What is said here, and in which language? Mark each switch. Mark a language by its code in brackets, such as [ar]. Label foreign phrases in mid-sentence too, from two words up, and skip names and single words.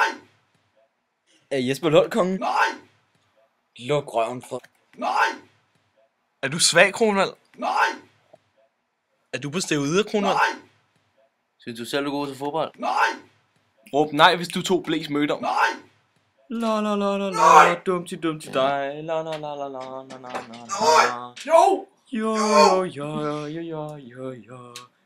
[da] Er Jesper Lolkongen? Nej! Luk røven for. Nej! Er du svag, Kronvald? Nej! Er du på steroider, Kronvald? Nej! Synes du selv, du er god til fodbold? Nej! Råb nej, hvis du to blæs mødte om. Nej! La la la la la, dum til dig. La la la la la la la la la. Jo! Jo jo jo jo jo jo jo.